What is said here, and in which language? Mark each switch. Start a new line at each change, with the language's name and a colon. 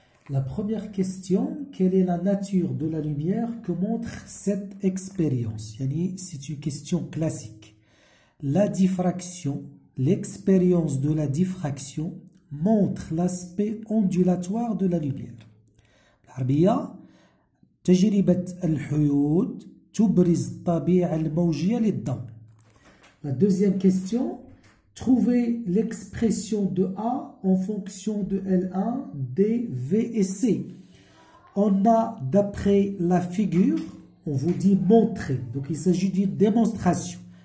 French: La première question, quelle est la nature de la lumière que montre cette expérience? C'est une question classique. La diffraction, l'expérience de la diffraction montre l'aspect ondulatoire de la lumière.
Arabic: العربية تجربة الحيود تبرز الطبيعة الموجية للضوء.
French: La deuxième question, trouvez l'expression de A en fonction de L1, D, V et C. On a, d'après la figure, on vous dit montrer. Donc il s'agit d'une démonstration.